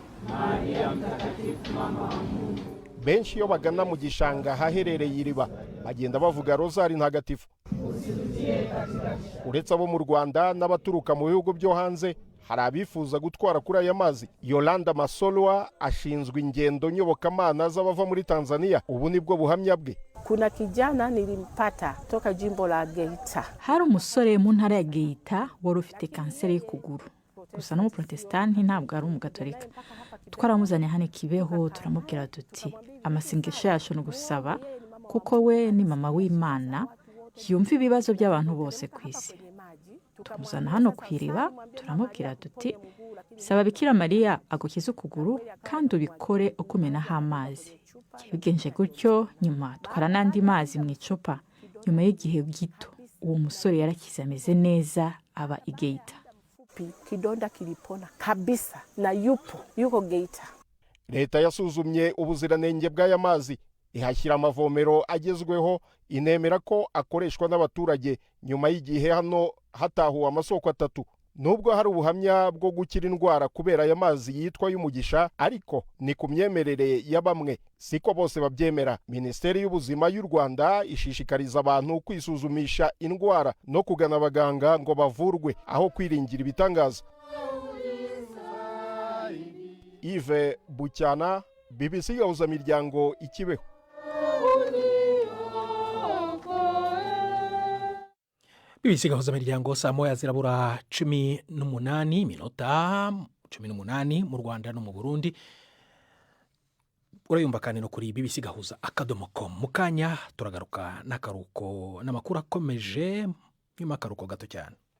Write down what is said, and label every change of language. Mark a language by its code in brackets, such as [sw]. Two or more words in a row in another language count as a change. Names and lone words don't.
[rw] Benshi iyo bagana mu gishanga haherereye iriba bagenda bavuga rozari ntagatifu. Uretse abo mu Rwanda n'abaturuka mu bihugu byo hanze, hari abifuza gutwara kuri aya mazi. Yolanda Masolwa ashinzwe ingendo nyobokamana z'abava muri Tanzania. Ubu nibwo buhamya bwe. [sw] Kuna kijana nilimpata toka jimbo la Geita. [rw] Hari umusore mu ntara ya Geita wari ufite kanseri y'ukuguru, gusa no mu Protestanti ntabwo ari umugatolika. Twaramuzanye hano Kibeho, turamubwira tuti amasengesho yacu no gusaba, kuko we ni mama w'Imana yumva ibibazo by'abantu bose ku isi. Tumuzana hano kwiriba, turamubwira tuti saba Bikira Mariya agukize ukuguru kandi ubikore ukumenaho amazi. Bigenje gutyo, nyuma twara n'andi mazi mu icupa. Nyuma y'igihe gito uwo musore yarakize ameze neza, aba i Geita. [sw] Kidonda kilipona kabisa na yuko Geita. [rw] Leta yasuzumye ubuziranenge bw'aya mazi, ihashyira amavomero agezweho, inemera ko akoreshwa n'abaturage. Nyuma y'igihe hano hatahuwe amasoko 3. Nubwo hari ubuhamya bwo gukira indwara kubera aya mazi yitwa y'umugisha, ariko ni ku myemerere ya bamwe, siko bose babyemera. Minisiteri y'Ubuzima y'u Rwanda ishishikariza abantu kwisuzumisha indwara no kugana abaganga ngo bavurwe aho kwiringira ibitangaza. Yves Bucyana, BBC Gahuzamiryango, Kibeho. BBC Gahuzamiryango, saa moya zirabura 18 minota 18 mu Rwanda no mu Burundi. Urayumva kandi no kuri bbcgahuza.com. Mu kanya turagaruka n'akaruko n'amakuru akomeje, nyuma akaruko gato cyane.